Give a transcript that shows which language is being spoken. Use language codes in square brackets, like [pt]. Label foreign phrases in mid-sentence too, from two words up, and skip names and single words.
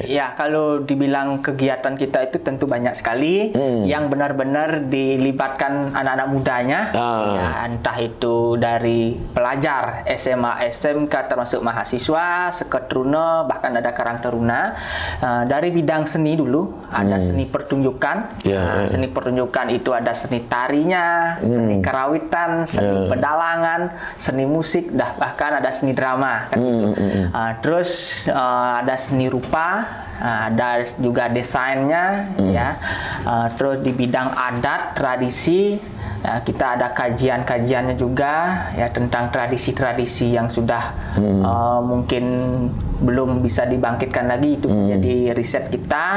[id] Ya, kalau dibilang kegiatan kita itu tentu banyak sekali yang benar-benar dilibatkan anak-anak mudanya. Ya, entah itu dari pelajar SMA, SMK termasuk mahasiswa, seketruna, bahkan ada karang taruna. Dari bidang seni dulu, ada seni pertunjukan. Ya, Seni pertunjukan itu ada seni tarinya, seni kerawitan, seni pedalangan, seni musik, bahkan ada seni drama kan gitu. Terus ada seni rupa, ada juga desainnya ya. Terus di bidang adat, tradisi, ya, kita ada kajian-kajiannya juga ya tentang tradisi-tradisi yang sudah mungkin belum bisa dibangkitkan lagi, itu jadi riset kita.